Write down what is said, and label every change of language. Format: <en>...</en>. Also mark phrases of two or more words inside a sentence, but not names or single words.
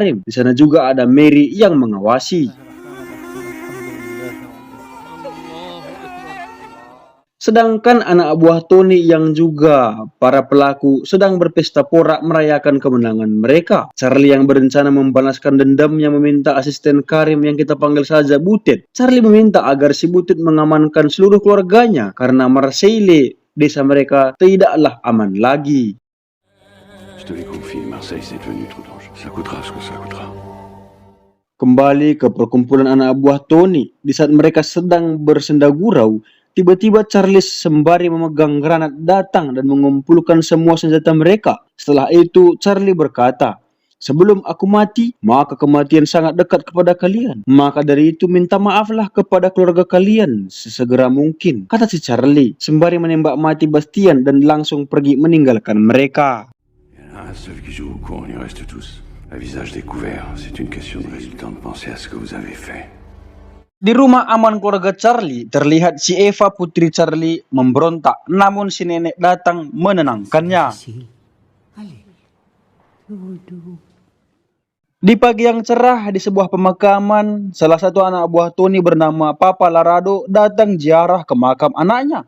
<id>Di sana juga ada Mary yang mengawasi. Sedangkan anak buah Tony yang juga para pelaku sedang berpesta porak merayakan kemenangan mereka. Charlie yang berencana membalaskan dendamnya meminta asisten Karim yang kita panggil saja Butet. Charlie meminta agar si Butet mengamankan seluruh keluarganya karena Marseille, desa mereka, tidaklah aman lagi.</id> <fr>Je te les confie, Marseille, c'est devenu trop dangereux. Ça coûtera ce que ça coûtera.</fr> <id>Kembali ke perkumpulan anak buah Tony, di saat mereka sedang bersenda gurau, tiba-tiba Charlie sembari memegang granat datang dan mengumpulkan semua senjata mereka. Setelah itu Charlie berkata, "Sebelum aku mati, maka kematian sangat dekat kepada kalian. Maka dari itu minta maaflah kepada keluarga kalian sesegera mungkin," kata si Charlie, sembari menembak mati Bastian dan langsung pergi meninggalkan mereka.</id> <fr>Il y en a un seul qui joue au con, on y reste tous. À visage découvert, c'est une question de résultat de penser à ce que vous avez fait.</fr> <id>Di rumah aman keluarga Charlie, terlihat si Eva putri Charlie memberontak, namun si nenek datang menenangkannya. Di pagi yang cerah di sebuah pemakaman, salah satu anak buah Tony bernama Papa Larado datang ziarah ke makam anaknya.</id>